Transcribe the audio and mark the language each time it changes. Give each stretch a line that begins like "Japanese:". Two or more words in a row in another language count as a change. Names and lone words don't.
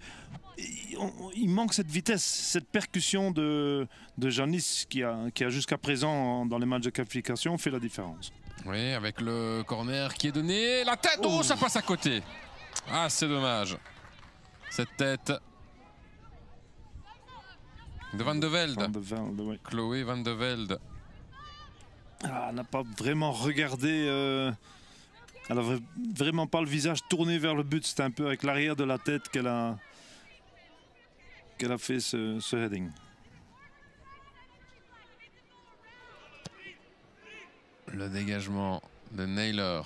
French: Il manque cette vitesse, cette percussion de Janis qui a jusqu'à présent, dans les matchs de qualification, fait la différence. Oui, avec le corner qui est donné. La tête, oh, ça passe à côté. Ah, c'est dommage. Cette tête de Van de Velde. Ouais. Chloé Van de Velde. Ah, elle n'a pas vraiment regardé. Elle n'avait vraiment pas le visage tourné vers le but. C'était un peu avec l'arrière de la tête qu'elle a fait ce heading. Le dégagement de Naylor.